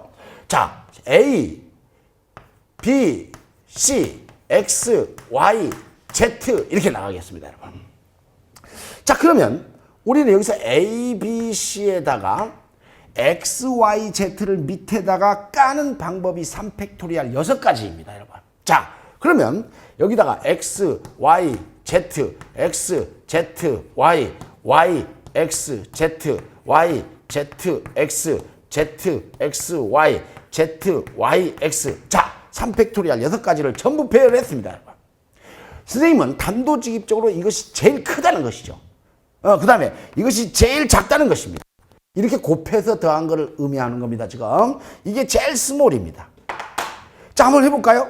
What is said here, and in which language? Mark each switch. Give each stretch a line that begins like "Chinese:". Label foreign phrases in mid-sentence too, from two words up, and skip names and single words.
Korean: 자, A, B, C, X, Y, Z 이렇게 나가겠습니다, 여러분. 자, 그러면 우리는 여기서 A, B, C에다가 X, Y, Z를 밑에다가 까는 방법이 3팩토리얼 6가지입니다, 여러분. 자, 그러면 여기다가 X, Y, Z, X, Z, Y, Y, X, Z, Y, Z, X, Z, X, Y, Z, Y, X. 자, 3팩토리얼 6가지를 전부 배열했습니다, 여러분. 선생님은 단도직입적으로 이것이 제일 크다는 것이죠. 그 다음에 이것이 제일 작다는 것입니다. 이렇게 곱해서 더한 것을 의미하는 겁니다, 지금. 이게 제일 스몰입니다. 자, 한번 해볼까요?